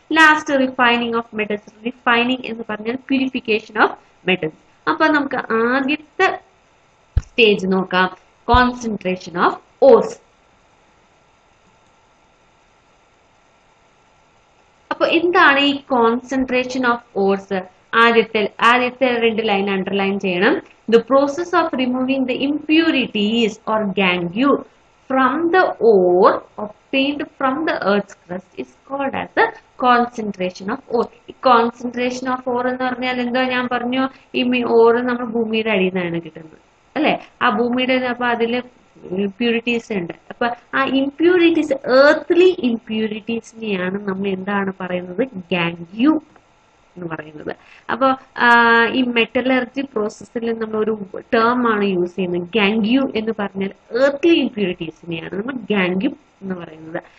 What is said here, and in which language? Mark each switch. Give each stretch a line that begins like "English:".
English: Last refining of metals. Refining
Malayalam: എന്ന് പറഞ്ഞാൽ
English: Purification of metals.
Malayalam: അപ്പൊ നമുക്ക് ആദ്യത്തെ സ്റ്റേജ് നോക്കാം, കോൺസെൻട്രേഷൻ ഓഫ് ഓർസ്. അപ്പൊ എന്താണ് ഈ കോൺസെൻട്രേഷൻ ഓഫ് ഓർസ്? ആദ്യത്തെ 2 ലൈൻ അണ്ടർലൈൻ ചെയ്യണം.
English: The process of removing the impurities or gangue from the ore obtained from the earth's crust is called as the concentration of ore.
Malayalam: ഈ കോൺസെൻട്രേഷൻ ഓഫ് ഓർ എന്ന് പറഞ്ഞാൽ എന്താ? ഞാൻ പറഞ്ഞു, ഈ ഓർ നമ്മൾ ഭൂമിയുടെ അടിയിൽ നിന്നാണ് കിട്ടുന്നത് അല്ലെ. ആ ഭൂമിയുടെ അപ്പൊ അതില് ഇംപ്യൂരിറ്റീസ് ഉണ്ട്. അപ്പൊ ആ ഇംപ്യൂരിറ്റീസ്, എർത്തിലി ഇംപ്യൂരിറ്റീസിനെയാണ് നമ്മൾ എന്താണ് പറയുന്നത്? ഗാംഗ്യൂ എന്ന് പറയുന്നത്. അപ്പൊ ഈ മെറ്റലർജി പ്രോസസ്സിൽ നമ്മൾ ഒരു ടേം ആണ് യൂസ് ചെയ്യുന്നത്, ഗാംഗ്യൂ എന്ന് പറഞ്ഞാൽ എർത്തിലി ഇംപ്യൂരിറ്റീസിനെയാണ് നമ്മൾ ഗാംഗ്യൂ എന്ന് പറയുന്നത്.